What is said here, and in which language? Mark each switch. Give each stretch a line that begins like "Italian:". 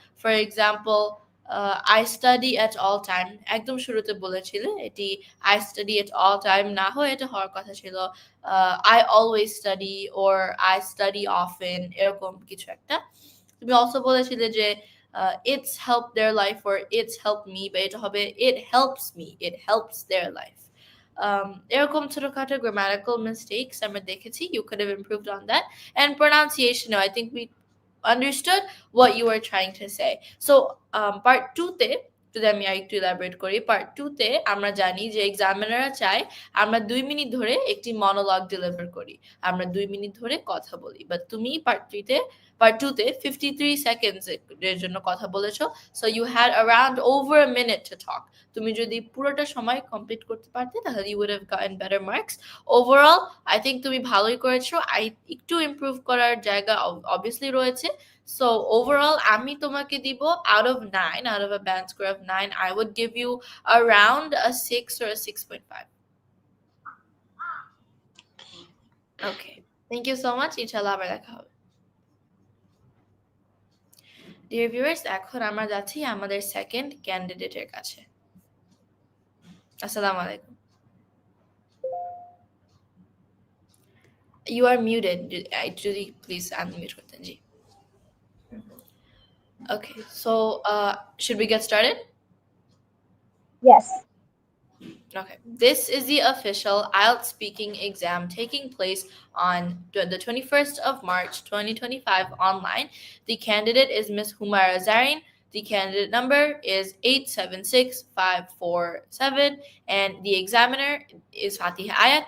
English: for example, I study at all time
Bangla: একদম শুরুতে বলেছিলে,
English: এটি I study at all time
Bangla: না হয়ে এটা হওয়ার কথা ছিল
English: I always study or I study often,
Bangla: এরকম কিছু একটা।
English: তুমি অলসো বলেছিলে যে it's help their life or it's help me,
Bangla: বা এটা হবে
English: It helps me, it helps their life.
Bangla: এরকম ছোটখাটো
English: grammatical mistakes
Bangla: আমরা দেখেছি।
English: You could have improved on that. And pronunciation, I think we understood what you were trying to say.
Bangla: So part 2 তে যদি আমি আরেকটু ইলাবোরেট করি, পার্ট 2 তে আমরা জানি যে এক্সামিনাররা চায় আমরা 2 মিনিট ধরে একটি মনোলগ ডেলিভার করি, আমরা 2 মিনিট ধরে কথা বলি। বাট তুমি পার্ট 2 তে 53 সেকেন্ডস এর জন্য কথা বলেছো।
English: So you had around over a minute to talk.
Bangla: তুমি যদি পুরোটা সময় কমপ্লিট করতে পারতে তাহলে
English: You would have gotten better marks. Overall I think
Bangla: তুমি ভালোই করেছো। একটু ইমপ্রুভ করার জায়গা অবভিয়াসলি রয়েছে।
English: So overall,
Bangla: আমি তোমাকে দিব
English: out of 9, out of a band score of 9, I would give you around a 6 or a 6.5. Okay. Thank you so much.
Bangla: ইনশাআল্লাহ আবার দেখা হবে।
English: Dear viewers,
Bangla: এখন আমরা যাচ্ছি আমাদের সেকেন্ড ক্যান্ডিডেটের কাছে। আসসালামু আলাইকুম।
English: You are muted. যদি please unmute করতেন জি। Okay. So should we get started? Yes. Okay. This is the official IELTS speaking exam taking place on the 21st of March 2025 online. The candidate is Ms. Humaira Zarin. The candidate number is 876547, and the examiner is Faatiha Ayat.